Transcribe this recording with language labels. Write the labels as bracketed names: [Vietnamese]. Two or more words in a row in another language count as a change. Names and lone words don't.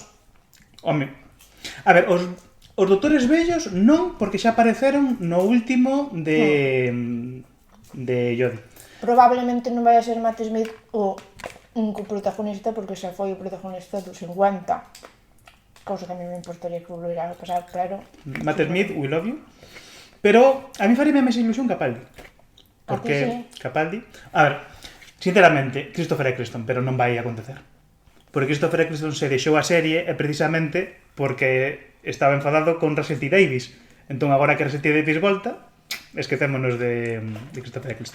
[Galician] home, a ver, os doutores vellos non, porque xa apareceron no último de Jodie. Probablemente non vai a ser Matt Smith o único protagonista, porque xa foi o protagonista dos 50. Cousa que a mí me importaría que volvera a pasar, pero... [English] Matt Smith, we love you. [Galician] Pero a mí faríame máis ilusión Capaldi. A ti Porque sí. Capaldi... A ver, sinceramente, Christopher Eccleston, pero non vai acontecer. Porque Christopher Eccleston se deixou a serie precisamente porque estaba enfadado con Russell T. Davies. Entón, agora que Russell T. Davies volta, esquecémonos de Christopher Eccleston.